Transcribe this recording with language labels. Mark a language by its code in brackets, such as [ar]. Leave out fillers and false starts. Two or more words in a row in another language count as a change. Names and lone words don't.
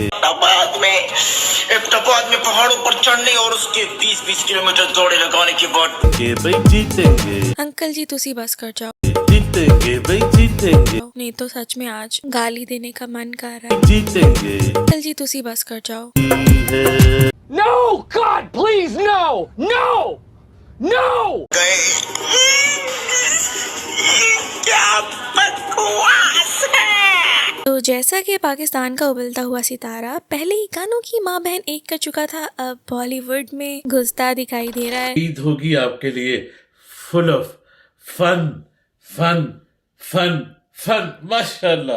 [hi] इफ्ताबाद में पहाड़ों पर चढ़ने और उसके 20-20 किलोमीटर दौड़े लगाने के बाद भाई जीतेंगे। [pa] ਅੰਕਲ ਜੀ ਤੁਸੀਂ ਬਸ ਕਰ ਜਾਓ, [hi] जीतेंगे भाई, जीतेंगे। नहीं तो सच में आज गाली देने का मन कर रहा है। जीतेंगे [pa] ਅੰਕਲ ਜੀ ਤੁਸੀਂ ਬਸ ਕਰ ਜਾਓ। [en] No, God, please, no, no, no. [hi] क्या बकवास है। तो जैसा कि पाकिस्तान का उबलता हुआ सितारा पहले ही गानों की माँ बहन एक कर चुका था, अब बॉलीवुड में घुसता दिखाई दे रहा है। ईद होगी आपके लिए [en] full of fun fun fun fun [hi] माशाल्लाह।